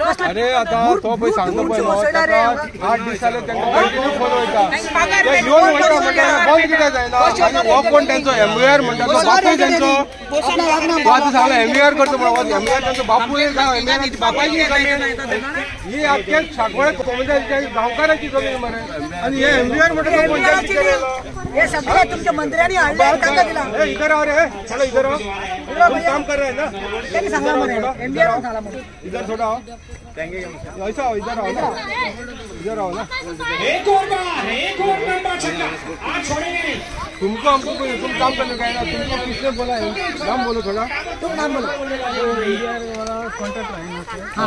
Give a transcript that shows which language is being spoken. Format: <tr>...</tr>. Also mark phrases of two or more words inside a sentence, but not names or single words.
<kok>अरे आता तो पळय सांगता पळय 8 दीस जाले तांकां</kok> <en>continue phone</en> <kok>वयता ते येवन म्हणटा म्हणटा बंद कित्याक जायना आनी हो कोण तांचो एमव्हीआर म्हणटा तो बापूय तांचो तो आतां सांगला एमव्हीआर करता म्हणून एमव्हीआर तांचो बापूय एमव्हीआर बापायची जमीन ही आख्या सांकवाळ कोमदाच्या गांवकाराची जमीन मरे आनी हे एमव्हीआर म्हणटा तो पंचायती केलेलो हे सगळे तुमच्या मंत्र्यांनी हाडले तांकां दिला</kok> <hi>इधर आओ रे चलो इधर आओ तुम काम कर रहे हैं ना</hi> <kok>त्यांनी सांगला मरे एमबीआर कोण सांगला मरे</kok> <hi>इधर थोड़ा आओ ऐसा आओ इधर आओ ना एक और नंबर छक्का आज छोड़ेंगे तुमको हमको तुम काम करने का है ना तुमको किसने बोला है नाम बोलो थोड़ा तुम नाम बोलो हाँ</hi>